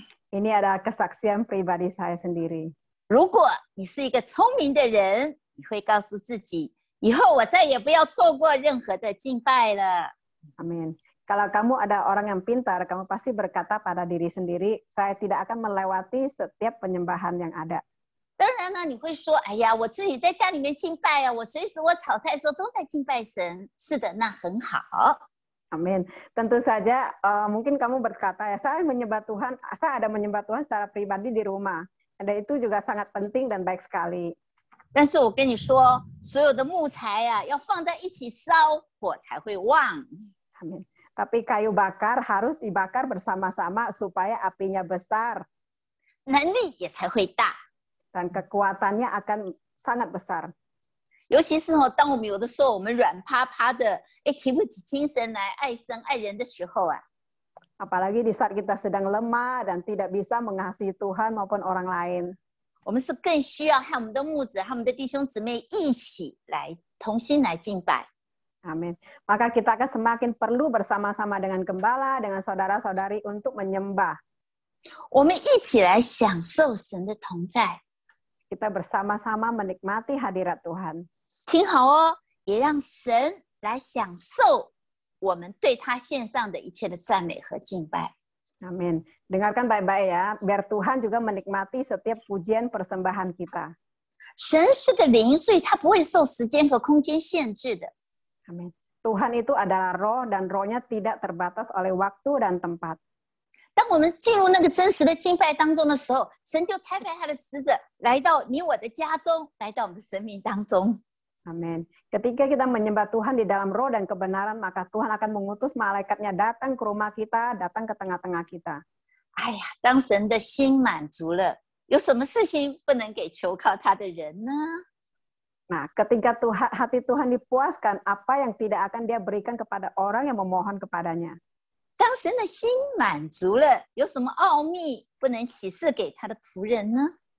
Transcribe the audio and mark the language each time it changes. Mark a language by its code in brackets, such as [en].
[id] Ini adalah kesaksian pribadi saya sendiri. [zh] 如果你是一个聪明的人，你会告诉自己，以后我再也不要错过任何的敬拜了。 [id] Amin. Kalau kamu ada orang yang pintar, kamu pasti berkata pada diri sendiri, saya tidak akan melewati setiap penyembahan yang ada. [zh] 当然呢，你会说，哎呀，我自己在家里面敬拜我随时我炒菜的时候都在敬拜神。是的，那很好。 [id] Amin. Tentu saja mungkin kamu berkata, ya saya menyembah Tuhan, saya ada menyembah Tuhan secara pribadi di rumah. Dan itu juga sangat penting dan baik sekali. [zh] 但是我跟你说，所有的木材要放在一起烧，火才会旺。 [id] Amin. Tapi kayu bakar harus dibakar bersama-sama supaya apinya besar. [zh] 能力也才会大。 [id] Dan kekuatannya akan sangat besar. [zh] 尤其是当我们有的时候我们软趴趴的，提不起精神来爱神爱人的时候 [id] Apalagi di saat kita sedang lemah dan tidak bisa mengasihi Tuhan maupun orang lain. [zh] 我们是更需要和我们的牧者、和我们的弟兄姊妹一起来同心来敬拜。 [id] Amin. Maka kita akan semakin perlu bersama-sama dengan gembala, dengan saudara-saudari untuk menyembah. [zh] 我们一起来享受神的同在。 [id] kita bersama-sama menikmati hadirat Tuhan. [zh] 听好哦，也让神来享受我们对他献上的一切的赞美和敬拜。 [id] Amin. Dengarkan baik-baik ya, biar Tuhan juga menikmati setiap pujian persembahan kita. [zh] 神是个灵，所以他不会受时间和空间限制的。 [id] Amin. Tuhan itu adalah roh dan rohnya tidak terbatas oleh waktu dan tempat. [zh] 当我们进入那个真实的敬拜当中的时候，神就差派他的使者来到你我的家中，来到我们的生命当中。 [id] Amin. Ketika kita menyembah Tuhan di dalam roh dan kebenaran, maka Tuhan akan mengutus malaikatnya datang ke rumah kita, datang ke tengah-tengah kita. [zh] 哎呀，当神的心满足了，有什么事情不能给求靠他的人呢？ [id] Nah, ketika hati Tuhan dipuaskan, apa yang tidak akan Dia berikan kepada orang yang memohon kepadanya? [zh] 当神的心满足了，有什么奥秘不能启示给他的仆人呢？